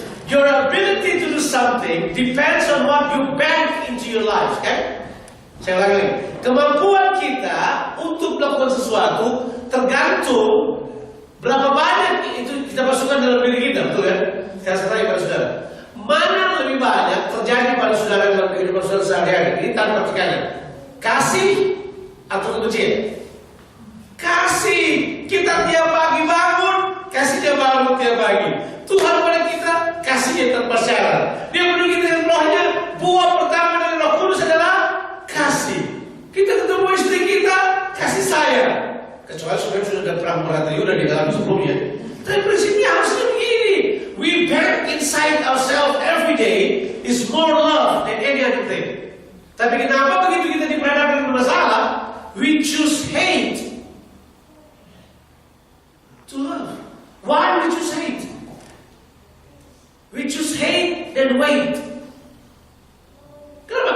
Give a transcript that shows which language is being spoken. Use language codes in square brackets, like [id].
[en] Your ability to do something depends on what you bank into your life, kan? [id] Saya ulangi lagi. Kemampuan kita untuk melakukan sesuatu tergantung berapa banyak itu kita masukkan dalam diri kita, betul kan? Saya tanya pada saudara, mana lebih banyak terjadi pada saudara dalam kehidupan saudara sehari-hari? Ini tanpa tekanan. Kasih atau kebencian? Kasih. Kita tiap pagi bangun, kasih dia bangun tiap pagi. Tuhan pada kita kasihnya tanpa syarat. Dia penuhi kita dengan rohnya. Buah pertama dari Roh Kudus adalah kasih. Kita ketemu istri kita, kasih sayang. Kecuali sudah ada perang beratnya udah di dalam sebelumnya. Tapi prinsipnya harusnya begini. [en] We bear inside ourselves every day is more love than any other thing. [id] Tapi kenapa begitu kita diperhadapkan dengan masalah, [en] we choose hate to love. Why we choose hate? We choose hate and wait. Kenapa?